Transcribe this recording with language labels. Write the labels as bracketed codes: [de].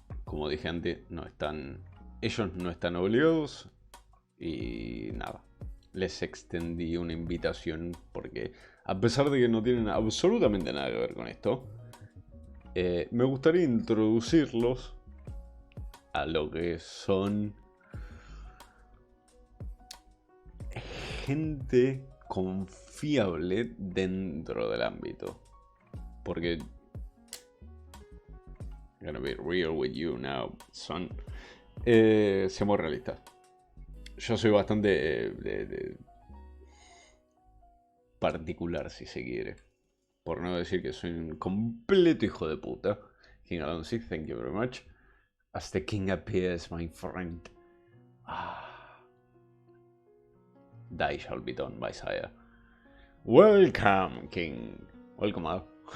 [es] como dije antes, ellos no están obligados y nada, les extendí una invitación porque a pesar de que no tienen absolutamente nada que ver con esto, me gustaría introducirlos a lo que son gente confiable dentro del ámbito. Porque [en] I'm gonna be real with you now, [es] son. Seamos realistas. Yo soy bastante particular, si se quiere. Por no decir que soy un completo hijo de puta. [en] King Alonso, thank you very much. As the king appears, my friend. Thy shall be done by sire. Welcome, king. Welcome up.